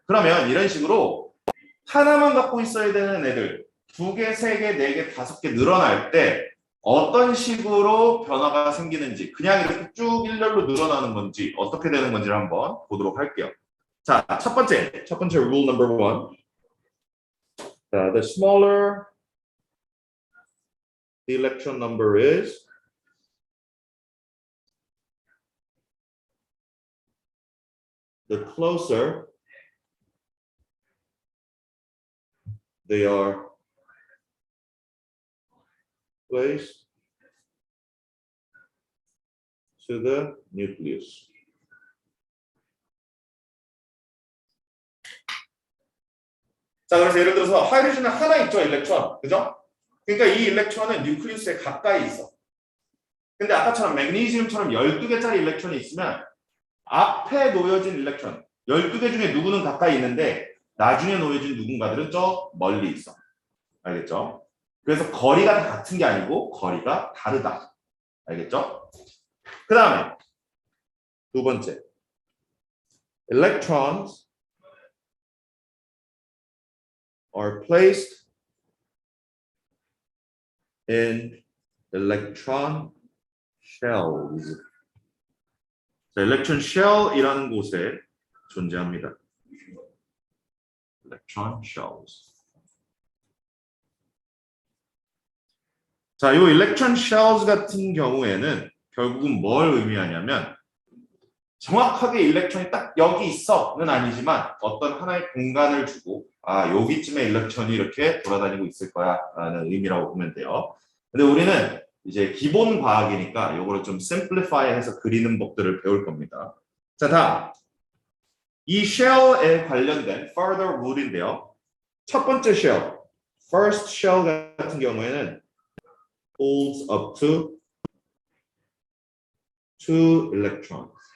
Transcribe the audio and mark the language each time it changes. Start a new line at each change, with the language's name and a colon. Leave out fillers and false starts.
Korean: 그러면 이런 식으로 하나만 갖고 있어야 되는 애들 2개, 3개, 4개, 5개 늘어날 때 어떤 식으로 변화가 생기는지 그냥 이렇게 쭉 일렬로 늘어나는 건지 어떻게 되는 건지를 한번 보도록 할게요. 자, 첫 번째
English: rule number 1. The smaller the electron number is, the closer they are placed to the nucleus.
Korean: 자, 그래서 예를 들어서 하이드로진은 하나 있죠, 일렉트론. 그죠? 그러니까 이 일렉트론은 뉴클리우스에 가까이 있어. 근데 아까처럼 매그니즘처럼 12개짜리 일렉트론이 있으면 앞에 놓여진 일렉트론 12개 중에 누구는 가까이 있는데 나중에 놓여진 누군가들은 저 멀리 있어. 알겠죠? 그래서 거리가 다 같은 게 아니고 거리가 다르다. 알겠죠? 그 다음에 두 번째,
English: electrons are placed in electron shells.
Korean: 자, electron shell이라는 곳에 존재합니다.
English: electron shells.
Korean: 자, 이 electron shells 같은 경우에는 결국은 뭘 의미하냐면 정확하게 일렉트론이 딱 여기 있어는 아니지만 어떤 하나의 공간을 주고 여기쯤에 일렉트론이 이렇게 돌아다니고 있을 거야 라는 의미라고 보면 돼요. 근데 우리는 이제 기본 과학이니까 요거를 좀 simplify해서 그리는 법들을 배울 겁니다. 자, 다음. 이 shell에 관련된 further rule인데요. 첫 번째
English: shell, first shell
Korean: 같은 경우에는
English: holds up to 2 electrons.